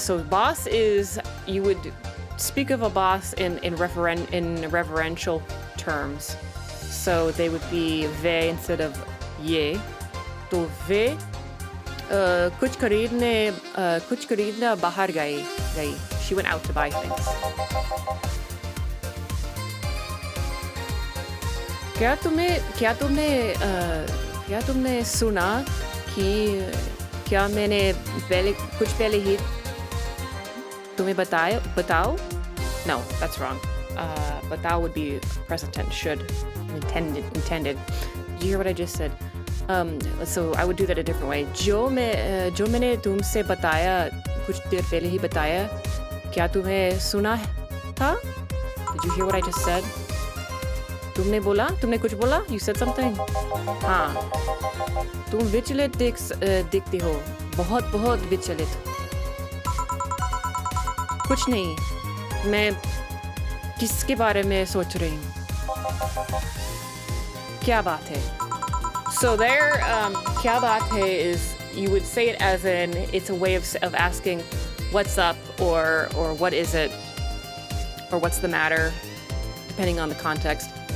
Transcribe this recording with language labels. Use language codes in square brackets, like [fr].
[en] So boss is, you would speak of a boss in reverential terms. So they would be ve instead of ye. [hi] To ve kuch khareedne bahar gayi. [en] She went out to buy things. [hi] क्या तुमने सुना कि क्या मैंने कुछ पहले ही तुम्हें बताओ? [en] No, that's wrong. Batao would be present tense, should, intended. Did you hear what I just said? So I would do that a different way. [hi] जो मैंने तुमसे बताया कुछ देर पहले ही बताया, क्या तुम्हें सुना था? [en] Did you hear what I just said? [hi] तुमने बोला? तुमने कुछ बोला? [en] You said something? [hi] हाँ. तुम विचलित दिखती हो. बहुत विचलित. कुछ नहीं. मैं किसके बारे में सोच रही हूँ? क्या बात है? [en] So there, [hi] क्या बात है [en] is, you would say it as in, it's a way of asking what's up or what is it or what's the matter, depending on the context.